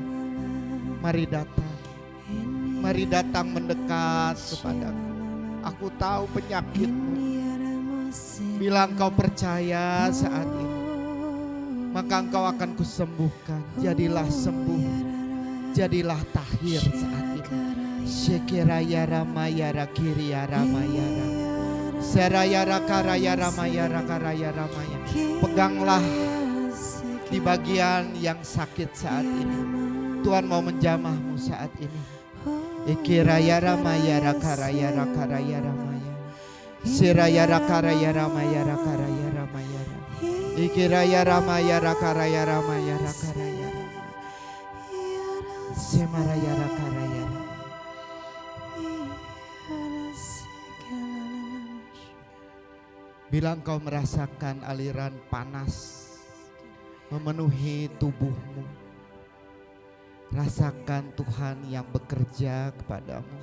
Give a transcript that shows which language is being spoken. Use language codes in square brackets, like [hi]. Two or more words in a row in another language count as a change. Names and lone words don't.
[id] Mari datang mendekat kepadaku. Aku tahu penyakitmu. Bila engkau percaya saat ini, maka engkau akan kusembuhkan. Jadilah sembuh, jadilah tahir saat ini. Syekiraya ramaya rakiria ramaya rama. Seraya rakaraya ramaya rakaraya ramaya. Peganglah di bagian yang sakit saat ini. Tuhan mau menjamahmu saat ini. Ikiraya ramaya rakaraya rakaraya ramaya. Siraya rakaraya ramaya rakaraya ramaya. Ikiraya ramaya rakaraya ramaya rakaraya ramaya. Semaraya rakaraya. Bila engkau merasakan aliran panas memenuhi tubuhmu, rasakan Tuhan yang bekerja kepadamu.